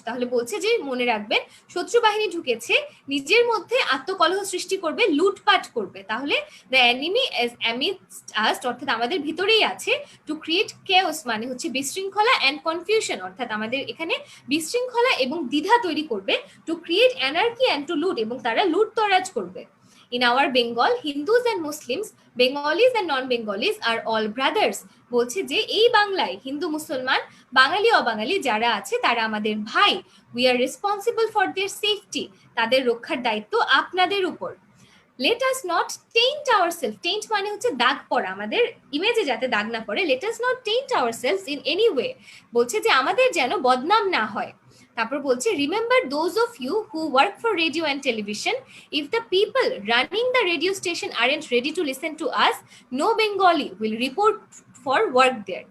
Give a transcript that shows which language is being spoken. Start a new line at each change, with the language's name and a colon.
Bangla: তাহলে বলছে যে মনে রাখবেন শত্রু বাহিনী ঢুকেছে, নিজের মধ্যে আত্মকলহ সৃষ্টি করবে, লুটপাট করবে। তাহলে
English: the enemy is asked
Bangla: অর্থাৎ আমাদের ভিতরেই আছে,
English: to create chaos
Bangla: মানে হচ্ছে বিশৃঙ্খলা,
English: and confusion
Bangla: অর্থাৎ আমাদের এখানে বিশৃঙ্খলা এবং দ্বিধা তৈরি করবে,
English: to create anarchy and to loot
Bangla: এবং তারা লুটতরাজ করবে।
English: In our Bengal, Hindus and Muslims, Bengalis and non-Bengalis are all brothers।
Bangla: বলছে যে এই বাংলায় হিন্দু মুসলমান, বাঙালি অবাঙালি যারা আছে তারা আমাদের ভাই।
English: We are responsible for their safety।
Bangla: তাদের রক্ষার দায়িত্ব আপনাদের উপর।
English: Let us not taint ourselves।
Bangla: taint মানে হচ্ছে দাগ পড়া, আমাদের ইমেজে যাতে দাগ না পড়ে।
English: Let us not taint ourselves in any way।
Bangla: বলছে যে আমাদের যেন বদনাম না হয়। তারপর বলছে
English: Remember those of you who work for radio and television, if the people running the radio station aren't ready to listen to us, no Bengali will report for work there.